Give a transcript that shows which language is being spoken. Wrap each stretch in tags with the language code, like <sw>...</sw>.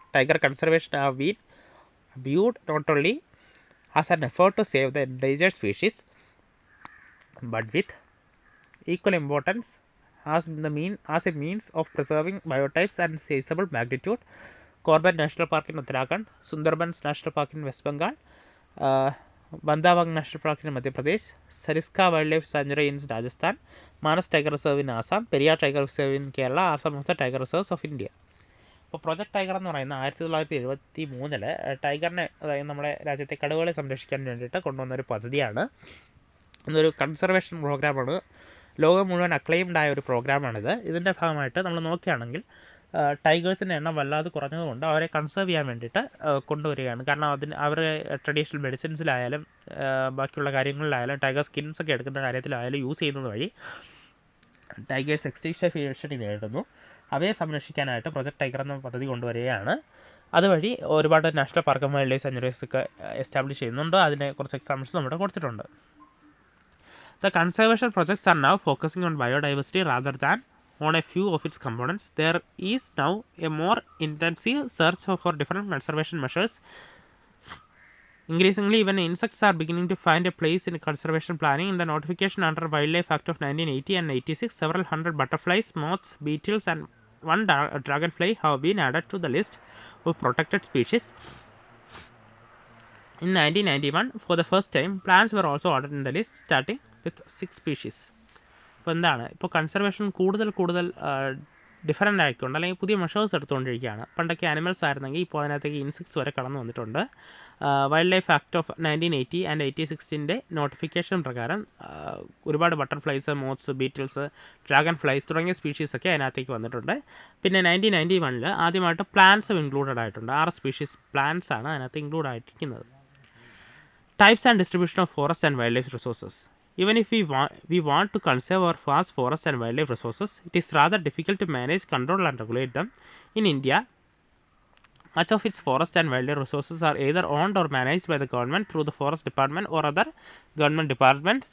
<en>Tiger conservation have been viewed not only as an effort to save the endangered species, but with equal importance as a means of preserving biotypes and sizable magnitude. Corbett National Park in Uttarakhand, Sundarbans National Park in West Bengal, Bandhavang National Park in Madhya Pradesh, Sariska Wildlife Sanctuary in Rajasthan, Manas Tiger Reserve in Assam, Periyar Tiger Reserve in Kerala are some of the tiger reserves of India.</en> <ml>ഇപ്പോൾ project tiger എന്ന് പറയുന്നത് 1973 ടൈഗറിനെ, അതായത് നമ്മുടെ രാജ്യത്തെ കടുവകളെ സംരക്ഷിക്കാൻ വേണ്ടിയിട്ട് കൊണ്ടുവന്നൊരു പദ്ധതിയാണ്. ഇതൊരു കൺസർവേഷൻ പ്രോഗ്രാമാണ്. ലോകം മുഴുവൻ അക്ലെയിംഡ് ആയ ഒരു പ്രോഗ്രാമാണിത്. ഇതിൻ്റെ ഭാഗമായിട്ട് നമ്മൾ നോക്കുകയാണെങ്കിൽ ടൈഗേഴ്സിൻ്റെ എണ്ണം വല്ലാതെ കുറഞ്ഞതുകൊണ്ട് അവരെ കൺസേർവ് ചെയ്യാൻ വേണ്ടിയിട്ട് കൊണ്ടുവരികയാണ്. കാരണം അവരെ ട്രഡീഷണൽ മെഡിസിൻസിലായാലും ബാക്കിയുള്ള കാര്യങ്ങളിലായാലും ടൈഗർ സ്കിൻസൊക്കെ എടുക്കുന്ന കാര്യത്തിലായാലും യൂസ് ചെയ്യുന്നത് വഴി ടൈഗേഴ്സ് എക്സ്റ്റിങ്ഷൻ ഭീഷണി നേരിടുന്നു. അവയെ സംരക്ഷിക്കാനായിട്ട് പ്രൊജക്ട് ടൈഗർ എന്ന പദ്ധതി കൊണ്ടുവരികയാണ്. അതുവഴി ഒരുപാട് നാഷണൽ പാർക്കും വൈൽഡ് ലൈഫ് സാങ്ച്വറീസ് ഒക്കെ എസ്റ്റാബ്ലിഷ് ചെയ്യുന്നുണ്ട്. അതിനെ കുറച്ച് എക്സാമ്പിൾസ് നമ്മുടെ കൊടുത്തിട്ടുണ്ട്.</ml> <en>The conservation projects are now focusing on biodiversity rather than on a few of its components. There is now a more intensive search for different conservation measures Increasingly, even insects are beginning to find a place in conservation planning. In the notification under Wildlife Act of 1980 and 86, several hundred butterflies, moths, beetles, and one dragonfly have been added to the list of protected species. In 1991, for the first time, plants were also added in the list, starting with 6 species.</en> <ml>ഇപ്പോൾ എന്താണ്, ഇപ്പോൾ conservation കൂടുതൽ different ആയിക്കൊണ്ട് അല്ലെങ്കിൽ പുതിയ measures എടുത്തുകൊണ്ടിരിക്കുകയാണ്. പണ്ടൊക്കെ animals ആയിരുന്നെങ്കിൽ ഇപ്പോൾ അതിനകത്തേക്ക് ഇൻസെക്ട്സ് വരെ കടന്നു വന്നിട്ടുണ്ട്. Wild life act of 1980 and 86ൻ്റെ notification പ്രകാരം ഒരുപാട് ബട്ടർഫ്ലൈസ്, മോത്സ്, ബീറ്റിൽസ്, ഡ്രാഗൺ ഫ്ലൈസ് തുടങ്ങിയ സ്പീഷീസൊക്കെ അതിനകത്തേക്ക് വന്നിട്ടുണ്ട്. പിന്നെ 1991 ആദ്യമായിട്ട് പ്ലാന്റ്സും ഇൻക്ലൂഡഡ് ആയിട്ടുണ്ട്. 6 സ്പീഷീസ് പ്ലാന്റ്സ് ആണ് അതിനകത്ത് include ആയിട്ടിരിക്കുന്നത്.</ml> <en>Types and distribution of forest and wildlife resources. Even if we want to conserve our vast forest and wildlife resources, it is rather difficult to manage, control and regulate them. In India, much of its forest and wildlife resources are either owned or managed by the government through the forest department or other government departments.</en>